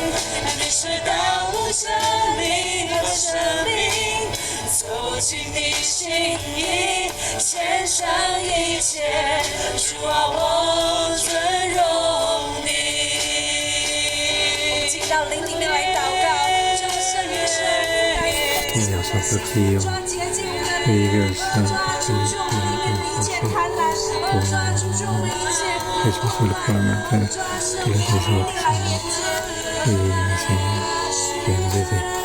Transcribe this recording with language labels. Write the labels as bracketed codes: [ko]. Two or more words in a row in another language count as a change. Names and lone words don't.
[zh] 你是道路、真理和生命，走进你心意，献上一切。主啊，我尊荣你。进到灵里面来祷告。 [fr] Et on s'en peut prier, prier aussi pour sur le plan matin, tous les désirs qui sont là, et le Seigneur vient nous aider.